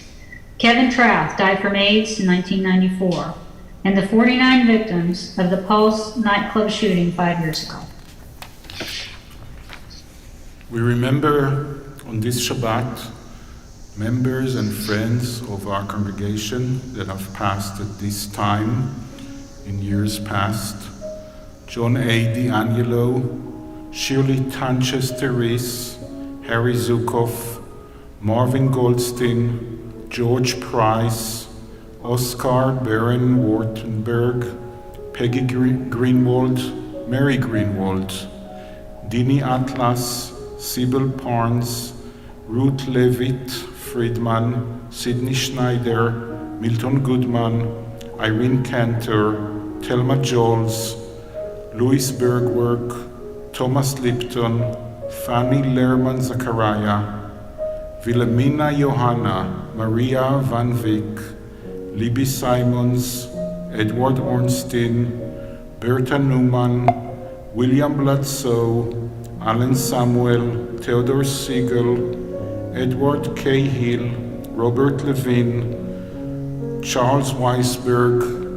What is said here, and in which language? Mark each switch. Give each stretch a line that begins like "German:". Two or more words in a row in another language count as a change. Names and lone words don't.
English: Kevin Trouth died from AIDS in 1994, and the 49 victims of the Pulse nightclub shooting 5 years ago. We remember on this Shabbat members and friends of our congregation that have passed at this time in years past. John A. D'Angelo, Shirley Tanches-Therese, Harry Zukoff, Marvin Goldstein, George Price, Oscar Baron Wartenberg, Peggy Greenwald, Mary Greenwald, Dini Atlas, Sybil Parnes, Ruth Levitt, Friedman, Sidney Schneider, Milton Goodman, Irene Cantor, Thelma Jones, Louis Bergwerk, Thomas Lipton, Fanny Lerman Zachariah, Wilhelmina Johanna, Maria Van Wyck, Libby Simons, Edward Ornstein, Bertha Newman, William Bledsoe, Alan Samuel, Theodore Siegel, Edward Cahill, Robert Levine, Charles Weisberg,